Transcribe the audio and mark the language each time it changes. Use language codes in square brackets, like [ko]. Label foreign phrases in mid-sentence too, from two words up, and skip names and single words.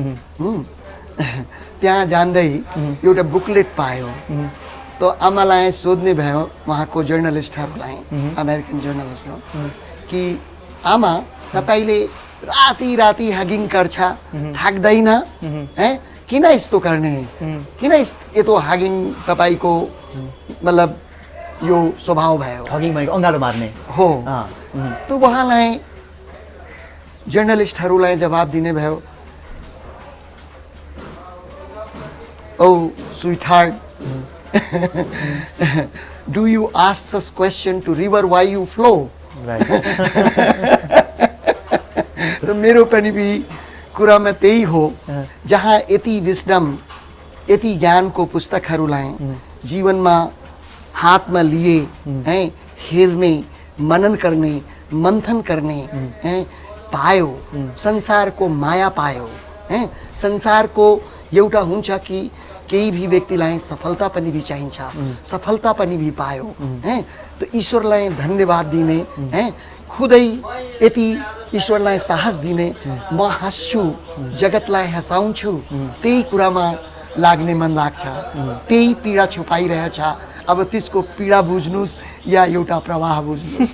[ne] त्यहाँ जाँदै एउटा बुकलेट पायो तो आमालाई सोध्ने भयो उहाँको जर्नलिस्टहरूलाई [en] American journalist [ne] हो कि आमा तपाईँले राति राति हगिङ गर्छ थाक्दैन किन यस्तो गर्ने किन यस्तो हगिङ तपाईँको मतलब यो स्वभाव भयो हगिङ भनेको अँगालो मार्ने हो तो उहाँलाई जर्नलिस्टहरूलाई जवाब दिने भयो ओ स्वीटहार्ट [en] do you ask this question to river why you flow [ne] राइट तो मेरो पनि भी कुरामा त्यही हो जहाँ यति विस्डम यति ज्ञानको पुस्तकहरूलाई जीवनमा हातमा लिए हैं हेर्ने मनन गर्ने मन्थन गर्ने हैं पायो संसारको माया पायो हैं संसारको एउटा हुन्छ कि केही भी व्यक्तिलाई सफलता पनि भी चाहिन्छ सफलता पनि भी पायो हैं तो ईश्वरलाई धन्यवाद दिने हैं खुदै यति ईश्वरलाई साहस दिने म हाँस्छु जगतलाई हँसाउँछु त्यही कुरामा लाग्ने मन लाग्छ त्यही पीडा छुपाइरहेछ अब त्यसको पीडा बुझ्नुस् या एउटा प्रवाह बुझ्नुस्